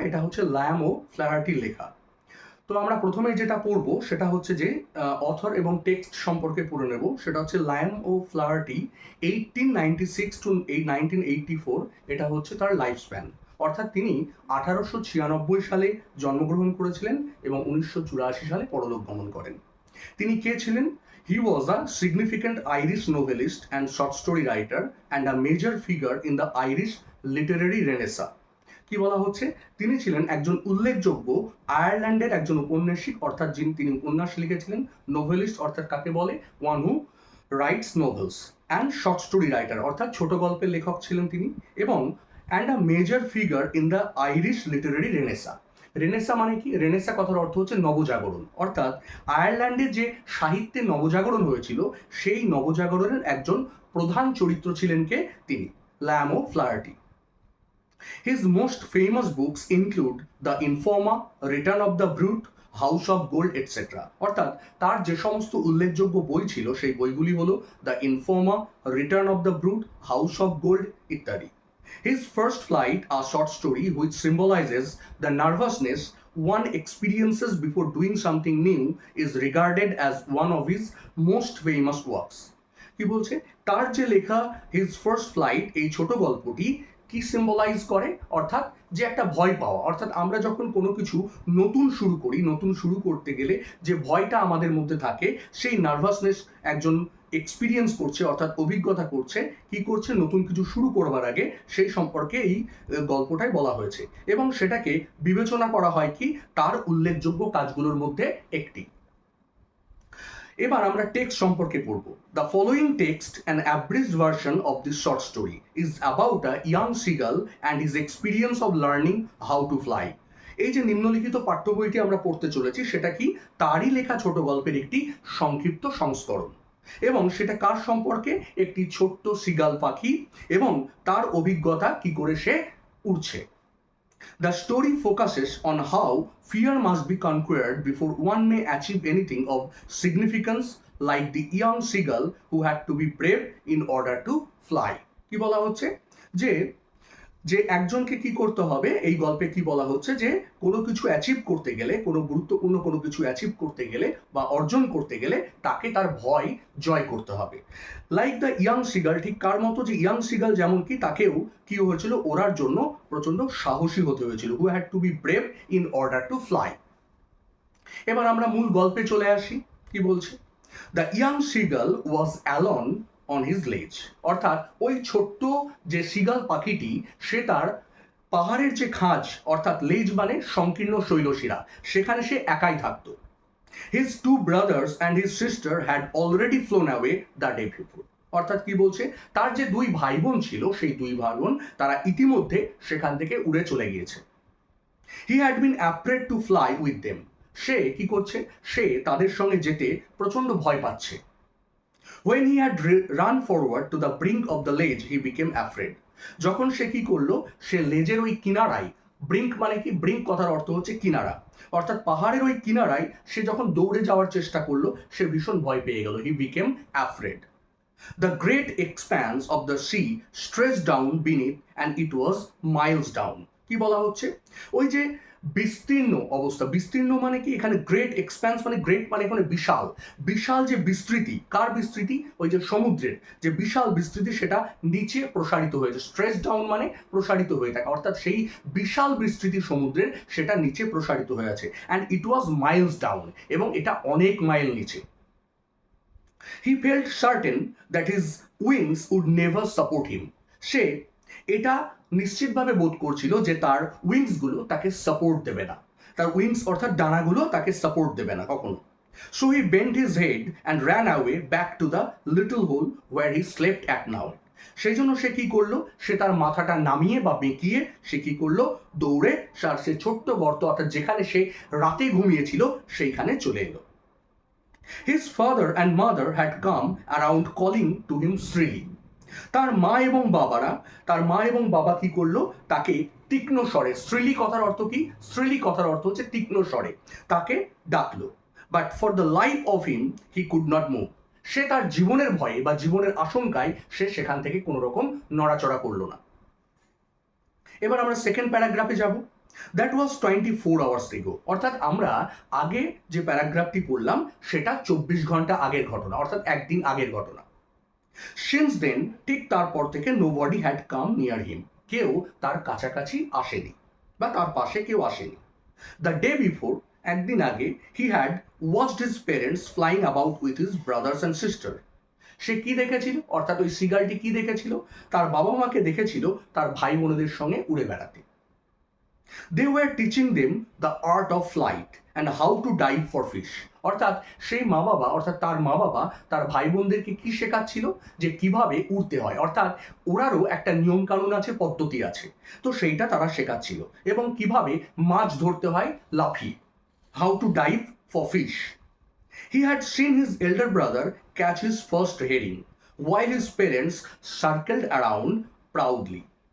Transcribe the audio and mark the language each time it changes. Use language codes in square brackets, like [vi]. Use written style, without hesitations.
[bn] এটা হচ্ছে ল্যাম ও ফ্ল্যাহার্টির লেখা। তো আমরা প্রথমেই যেটা পড়বো সেটা হচ্ছে যে অথর এবং টেক্সট সম্পর্কে পড়ে নেব। সেটা হচ্ছে লায়ন ও ফ্লাহার্টি 1896 টু 1984, এটা হচ্ছে তার লাইফ স্প্যান। অর্থাৎ তিনি 1896 সালে জন্মগ্রহণ করেছিলেন এবং 1984 সালে পরলোক গমন করেন। তিনি কে ছিলেন? [en] He was a significant Irish novelist and short story writer and a major figure in the Irish literary renaissance. [bn] কি বলা হচ্ছে? তিনি ছিলেন একজন উল্লেখযোগ্য আয়ারল্যান্ডের একজন ঔপন্যাসিক, অর্থাৎ তিনি উপন্যাস লিখেছিলেন। নোভেলিস্ট অর্থাৎ কাকে বলে? [en] one who writes novels and short story writer, [bn] অর্থাৎ ছোট গল্পের লেখক ছিলেন তিনি। [en] এবং and a major figure in the Irish literary renaissance. [bn] Renaissance মানে কি? রেনেসা কথার অর্থ হচ্ছে নবজাগরণ, অর্থাৎ আয়ারল্যান্ডে যে সাহিত্যে নবজাগরণ হয়েছিল সেই নবজাগরণের একজন প্রধান চরিত্র ছিলেন কে? তিনি, lamp O ফ্লাহার্টি। [en] His most famous books include The Informer, Return of the Brute, House of Gold etcetera. [bn] অর্থাৎ তার যে সমস্ত উল্লেখযোগ্য বই ছিল সেই বইগুলি হলো the informer, return of the brute, house of gold ইত্যাদি। [en] His first flight, a short story which symbolizes the nervousness one experiences before doing something new, is regarded as one of his most famous works. [bn] কি বলছে? তার যে লেখা his first flight, এই ছোট গল্পটি কি সিম্বলাইজ করে? অর্থাৎ যে একটা ভয় পাওয়া, অর্থাৎ আমরা যখন কোনো কিছু নতুন শুরু করি, নতুন শুরু করতে গেলে যে ভয়টা আমাদের মধ্যে থাকে, সেই নার্ভাসনেস একজন এক্সপিরিয়েন্স করছে, অর্থাৎ অভিজ্ঞতা করছে, কি করছে? নতুন কিছু শুরু করবার আগে, সেই সম্পর্কে এই গল্পটাই বলা হয়েছে। এবং সেটাকে বিবেচনা করা হয় কি তার উল্লেখযোগ্য কাজগুলোর মধ্যে একটি। এবার আমরা টেক্সট সম্পর্কে পড়ব। [en] The following text an abridged version of this short story is about a young seagull and his experience of learning how to fly. [bn] এই যে নিম্নলিখিত পাঠ্য বইটি আমরা পড়তে চলেছি সেটা কি? তারই লেখা ছোট গল্পের একটি সংক্ষিপ্ত সংস্করণ। এবং সেটা কার সম্পর্কে? একটি ছোট্ট সিগাল পাখি এবং তার অভিজ্ঞতা কি করে সে উড়ছে। The story focuses on how fear must be conquered before one may achieve anything of significance, like the young seagull who had to be brave in order to fly. কি বলা হচ্ছে? যে যে একজনকে কি করতে হবে, এই গল্পে কি বলা হচ্ছে যে কোনো কিছু অ্যাচিভ করতে গেলে, কোনো গুরুত্বপূর্ণ কোনো কিছু অ্যাচিভ করতে গেলে বা অর্জন করতে গেলে তাকে তার ভয় জয় করতে হবে। [en] like the young seagull, [bn] ঠিক কার মতো? যে ইয়াং সিগাল যেমন কি তাকেও কি হয়েছিল? ওড়ার জন্য প্রচন্ড সাহসী হতে হয়েছিল। [en] Who had to be brave in order to fly. [bn] এবার আমরা মূল গল্পে চলে আসি। কি বলছে? [en] The young seagull was alone on his ledge. [bn] অর্থাৎ ওই ছোট্ট যে সিগাল পাখিটি সে তার পাহাড়ের যে খাঁজ, অর্থাৎ লেজ মানে সংকীর্ণ শৈলশিরা, সেখানে সে একাই থাকত। [en] His two brothers and his sister had already flown away the day before. [bn] অর্থাৎ কি বলছে? তার যে দুই ভাই বোন ছিল সেই দুই ভাই বোন তারা ইতিমধ্যে সেখান থেকে উড়ে চলে গিয়েছে। [en] He had been afraid to fly with them. [bn] সে কি করছে? সে তাদের সঙ্গে যেতে প্রচন্ড ভয় পাচ্ছে। [en] When he had run forward to the brink of the ledge, he became afraid. [bn] যখন সে কি করলো? সে লেজের ওই কিনারায়, ব্রিঙ্ক মানে কি? ব্রিঙ্ক কথার অর্থ হচ্ছে কিনারা, অর্থাৎ পাহাড়ের ওই কিনারায় সে যখন দৌড়ে যাওয়ার চেষ্টা করলো সে ভীষণ ভয় পেয়ে গেল। [en] He became afraid. The great expanse of the sea stretched down beneath and it was miles down. [bn] কি বলা হচ্ছে? ওই যে বিস্তীর্ণ অবস্থা, বিস্তীর্ণ মানে কি? এখানে গ্রেট এক্সপ্যান্স মানে, গ্রেট মানে এখানে বিশাল, বিশাল যে বিস্তৃতি, কার বিস্তৃতি? ওই যে সমুদ্রের যে বিশাল বিস্তৃতি সেটা নিচে প্রসারিত হয়েছে। স্ট্রেচ ডাউন মানে প্রসারিত হয়ে থাকে, অর্থাৎ সেই বিশাল বিস্তৃতি সমুদ্রের সেটা নিচে প্রসারিত হয়ে আছে। [en] and it was miles down, [bn] এবং এটা অনেক মাইল নিচে। [en] He felt certain that his wings would never support him. [bn] সে এটা নিশ্চিতভাবে বোধ করছিল যে তার উইংসগুলো তাকে সাপোর্ট দেবে না, তার উইংস অর্থাৎ ডানাগুলো তাকে সাপোর্ট দেবে না কখনো। [en] So he bent his head and ran away back to the little hole where he slept at night. [bn] সেই জন্য সে কি করলো? সে তার মাথাটা নামিয়ে বা বেঁকিয়ে সে কি করলো? দৌড়ে সে ছোট্ট গর্ত, অর্থাৎ যেখানে সে রাতে ঘুমিয়েছিল সেইখানে চলে এলো। [en] His father and mother had come around calling to him shrilly. [bn] তার মা এবং বাবা কি করলো, তাকে তীক্ষ্ণ স্বরে, শ্রীলি কথার অর্থ কি, শ্রীলি কথার অর্থ হচ্ছে তীক্ষ্ণ স্বরে, তাকে ডাকলো। [en] But for the life of him he could not move. [bn] সে তার জীবনের ভয়ে বা জীবনের আশঙ্কায় সে সেখান থেকে কোনো রকম নড়াচড়া করলো না। এবার আমরা সেকেন্ড প্যারাগ্রাফে যাব। [en] That was 24 hours ago। [bn] অর্থাৎ আমরা আগে যে প্যারাগ্রাফটি পড়লাম সেটা 24 ঘন্টা আগের ঘটনা, অর্থাৎ একদিন আগের ঘটনা। [en] since then, [bn] ঠিক তারপর থেকে [en] Nobody had come near him. [bn] কেউ তার কাছাকাছি আসেনি বা তার পাশে কেউ আসেনি। [en] the day before, [bn] একদিন আগে, [en] He had watched his parents flying about with his brothers and sister. [bn] সে কি দেখেছিল, অর্থাৎ ওই সিগালটি কি দেখেছিল, তার বাবা মাকে দেখেছিল তার ভাই বোনদের সঙ্গে উড়ে বেড়াতে। [en] They were teaching them the art of flight and how to dive for fish। [bn] অর্থাৎ সেই মা বাবা, অর্থাৎ তার মা বাবা তার ভাই বোনদেরকে কি শেখাচ্ছিল, যে কিভাবে উড়তে হয়, অর্থাৎ ওরারও একটা নিয়ম কানুন আছে, পদ্ধতি আছে, তো সেইটা তারা শেখাচ্ছিল, এবং কিভাবে মাছ ধরতে হয় লাফিয়ে, [en] how to dive for fish। He had seen his elder brother catch his first herring while his parents circled around proudly।